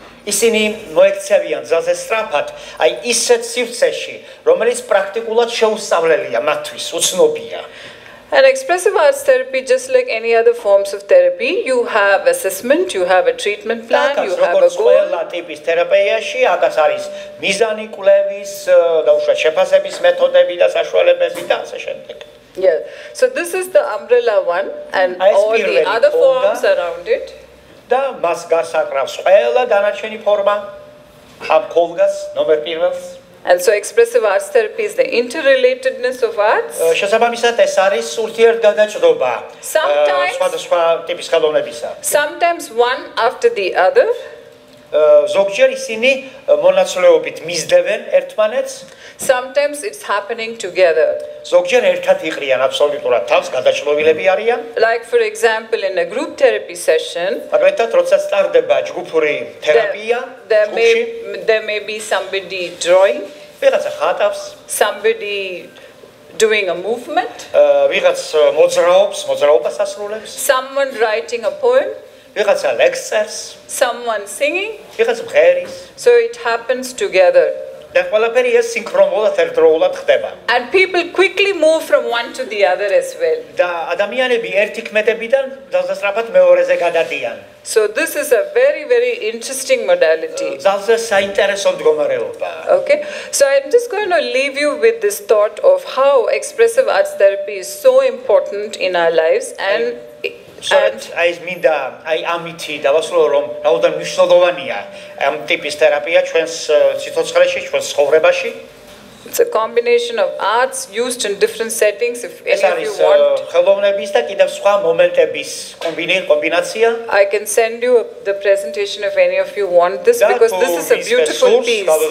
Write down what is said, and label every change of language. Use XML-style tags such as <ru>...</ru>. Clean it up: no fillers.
<ka>ისინი მოექცევიან ძალზე სწრაფად, აი ისეთ სივრცეში, რომელიც პრაქტიკულად შეუსწავლელია მათთვის, უცნობია.</ka> <en>And expressive arts therapy, just like any other forms of therapy, you have assessment, you have a treatment plan, you have a goal.</en> <ka>ტიპის თერაპიაში აქაც არის მიზანი, კვლევის, დაუშვათ შეფასების მეთოდები და საშუალებები და ასე შემდეგ.</ka> <en>Yeah. So this is the umbrella one, and all the other forms around it.</en> <ka>და მას გარს აკრავს ყველა დანარჩენი ფორმა ამ კოლგას ნომერ პირველს.</ka> <en>And so expressive arts therapy is the interrelatedness of arts.</en> <ka>შესაბამისად ეს არის ურთიერთგადაჭრობა სხვადასხვა ტიპის ხელოვნებისა.</ka> <en>Sometimes one after the other.</en> <ka>ზოგჯერ ისინი მონაცვლეობით მისდევენ ერთმანეთს.</ka> <en>Sometimes it's happening together.</en> <ka>ზოგჯერ ერთად იყრიან აბსოლუტურად თავს, გადაჭრობილები არიან.</ka> <en>Like for example in a group therapy session,</en> <ka>მაგალითად, როცა სტარდება ჯგუფური თერაპია,</ka> <en>there may be somebody drawing,</en> <ka>ვიღაცა ხატავს,</ka> <en>somebody doing a movement,</en> <ka>ვიღაც მოძრაობას ასრულებს,</ka> <en>someone writing a poem,</en> <ka>ვიღაცა ლექსს წერს,</ka> <en>someone singing.</en> <ka>ვიღაც მღერის.</ka> <en>So it happens together.</en> <ka>და ყველაფერი ეს სინქრონულად ერთდროულად ხდება.</ka> <en>And people quickly move from one to the other as well.</en> <ka>და ადამიანები ერთი ქმედებიდან ძალზე სწრაფად მეორეზე გადადიან.</ka> <en>So this is a very, very interesting modality.</en> <ka>ძალზე საინტერესო მდგომარეობა.</ka> <en>Okay, so I'm just going to leave you with this thought of how expressive arts therapy is so important in our lives, and</en> <ka>აი ეს მინდა აი ამითი დავასრულო რომ რაოდენ მნიშვნელოვანია ამ ტიპის თერაპია ჩვენს სიცოცხლეში, ჩვენს ცხოვრებაში.</ka> <en>It's a combination of arts used in different settings. If any of you want, I can send you the presentation if any of you want this, because this is a beautiful piece.</en>